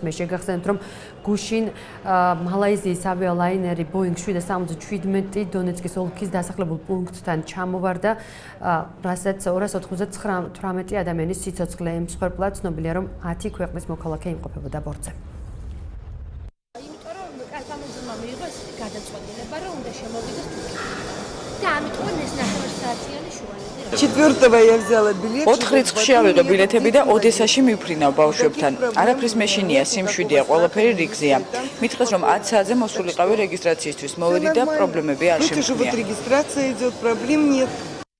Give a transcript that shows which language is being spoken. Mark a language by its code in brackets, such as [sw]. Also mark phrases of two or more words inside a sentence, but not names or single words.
[ka] მე შეგახსენებთ, რომ გუშინ მალაიზიის ავიალაინერი Boeing 777 დონეცკის ოლქის დასახლებულ პუნქტთან ჩამოვარდა, რასაც 298 ადამიანის სიცოცხლე ემსხვერპლა. ცნობილია, რომ 10 ქვეყნის მოქალაქე იმყოფებოდა ბორტზე. იმიტომ რომ კალთამონზმა მიიღო ესეთი გადაწყვეტილება, რომ უნდა შემოვიდეს თურქეთში. და ამიტომ ეს ნახევარ საათიანი შუალედი. [ru] 4-მა я взяла билет. [ka] 4 რიცხვში ავიღე ბილეთები და ოდესაში მივფრინავ ბავშვებთან. არაფრის მეშინია, სიმშვიდეა, ყველაფერი რიგზეა. მითხრეს, რომ 10 საათზე მოსულიყავი რეგისტრაციისთვის. მოვედი და პრობლემები არ Вот შემიძლია. [ru] регистрация идет, проблем нет.